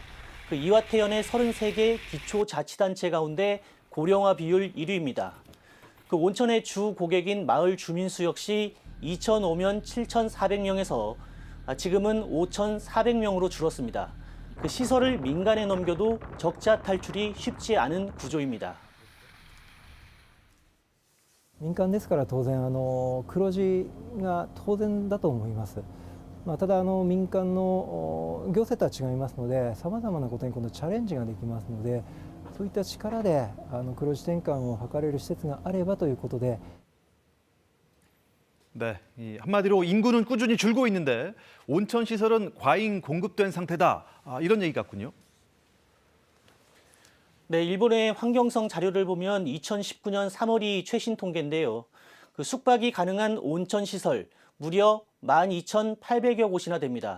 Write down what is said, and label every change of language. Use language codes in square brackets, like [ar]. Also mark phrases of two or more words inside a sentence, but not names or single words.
[ko] 이화태현의 33개 기초자치단체 가운데 고령화 비율 1위입니다. 온천의 주 고객인 마을 주민수 역시 2005년 7,400명에서 지금은 5,400명으로 줄었습니다. 시설을 민간에 넘겨도 적자 탈출이 쉽지 않은 구조입니다. [ja] 民間ですから当然黒字が当然だと思います。ただ民間の行政とは違いますので、さまざまなことに今度チャレンジができますので、そういった力で黒字転換を図れる施設があればということで。 [ko] 네, 한마디로 인구는 꾸준히 줄고 있는데 온천 시설은 과잉 공급된 상태다. 이런 얘기 같군요. 네, 일본의 환경성 자료를 보면 2019년 3월이 최신 통계인데요. 숙박이 가능한 온천 시설 무려 12,800여 곳이나 됩니다.